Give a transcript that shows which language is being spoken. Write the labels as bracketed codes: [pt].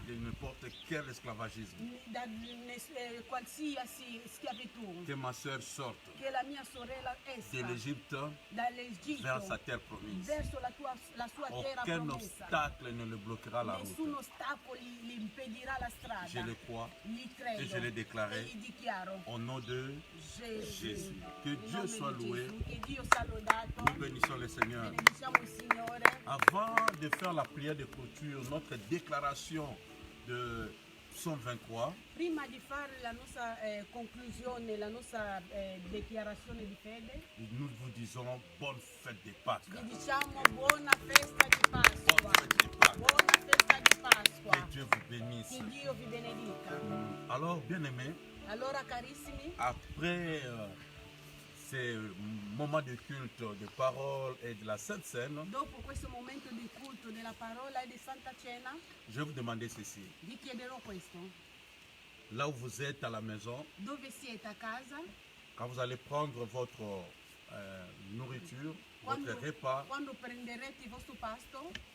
[fr] de n'importe quel esclavagisme. [it] da qualsiasi schiavitù, [fr] Que ma soeur sorte [it] che la mia sorella [fr] de [it] esca [fr] l'Égypte [it] dall'Egitto [fr] vers sa terre promise. [it] verso la sua terra [fr] Aucun [it] promessa. [fr] obstacle ne le bloquera la [it] Nessun [fr] route. [it] ostacolo gli impedirà la strada. [fr] Je le crois [it] Gli credo [fr] et je l'ai déclaré [it] e gli dichiaro [fr] au nom de Jésus. Que [it] in [fr] Dieu [it] nome [fr] soit [it] di [fr] loué. [it] Gesù, che Dio sia lodato. [fr] Nous bénissons le Seigneur. [it] Benediciamo il Signore. [fr] Avant de faire la prière de clôture, notre déclaration de Psaume 23, [it] Prima di fare la nostra conclusione, la nostra dichiarazione di fede, [fr] nous vous disons bonne fête de Pâques. [it] vi diciamo buona festa di Pasqua. Buona festa di Pasqua. [fr] Que Dieu vous bénisse. [it] Che Dio vi benedica. [fr] Alors, bien-aimés, [it] Allora carissimi, [fr] après ces moments de culte, de parole et de la Sainte Seine, [it] dopo questo momento di culto della parola e di Santa Cena, [fr] je vais vous demander ceci. [it] vi chiederò questo. [fr] Là où vous êtes à la maison, [it] Dove siete a casa, [fr] quand vous allez prendre votre nourriture, votre repas, [it] quando prenderete il vostro pasto,